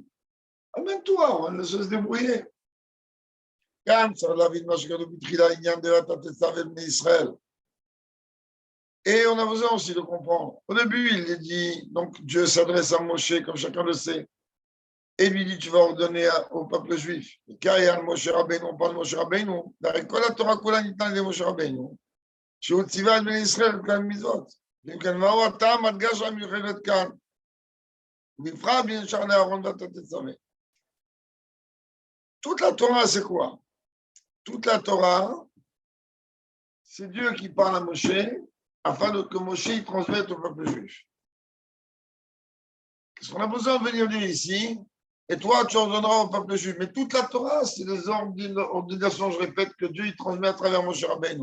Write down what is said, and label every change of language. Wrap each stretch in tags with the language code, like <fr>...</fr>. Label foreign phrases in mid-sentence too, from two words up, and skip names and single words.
<fr>Amène-toi, on laisse se débrouiller. Et on a besoin aussi de comprendre. Au début, il est dit, donc Dieu s'adresse à Moshe, comme chacun le sait, et lui dit, tu vas ordonner au peuple juif. Car Moshe Rabbeinu, on parle de Moshe Rabbeinu, la</fr> <he>תורה כולה ניתנה de Moshe Rabbeinu, שהוא ציווה את בני ישראל בכלל מצוות. ואם כן, מהו הטעם הדגש המיוחדת כאן? ובפרט בין שאר לאהרון ואתה תצווה.</he> <fr>Toute la Torah, c'est quoi? Toute la Torah, c'est Dieu qui parle à Moshe afin que Moshe il transmette au peuple juif. Qu'est-ce qu'on a besoin de venir dire ici? Et toi, tu ordonneras au peuple juif. Mais toute la Torah, c'est les ordinations, je répète, que Dieu il transmet à travers Moshe Rabbeinu.</fr>